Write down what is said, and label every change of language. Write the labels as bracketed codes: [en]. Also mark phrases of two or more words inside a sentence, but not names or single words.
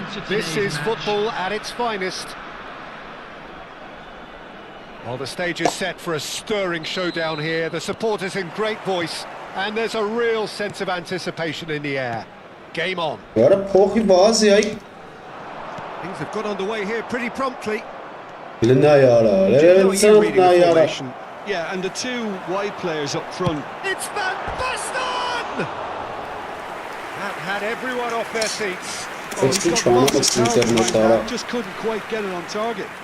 [en] This is football at its finest. Well, the stage is set for a stirring showdown here. The supporters in great voice, and there's a real sense of anticipation in the air. Game on. Ora փոխի վազի այ։ Things have got underway here pretty promptly. Yeah, and the two wide players up front. It's Van Basten! That had everyone off their seats. Oh, he's got lots of talent right now, just couldn't quite get it on target.